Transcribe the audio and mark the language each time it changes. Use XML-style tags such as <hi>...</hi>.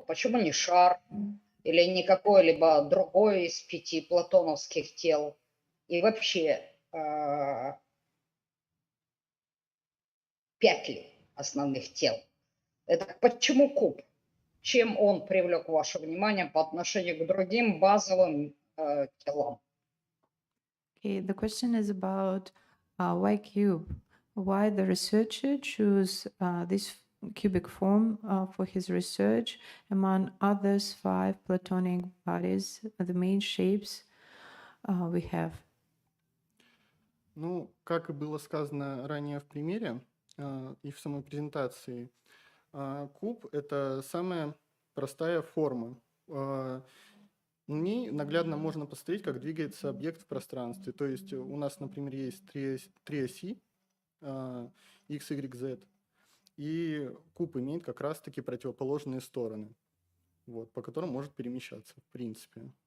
<ru>Почему не шар или не какой-либо другой из 5 платоновских тел? И вообще 5 ли основных тел? Это почему куб? Чем он привлек ваше внимание по отношению к другим базовым телам?</ru> <en>Okay, the question is about why cube? Why the researcher choose this cubic form for his research among others 5 Platonic bodies, the main shapes we have?</en> <ru>Ну, как и было сказано ранее в примере и в самой презентации, куб – это самая простая форма. В ней наглядно можно посмотреть, как двигается объект в пространстве. То есть у нас, например, есть три оси x, y, z, и куб имеет как раз-таки противоположные стороны, вот, по которым может перемещаться, в принципе.</ru>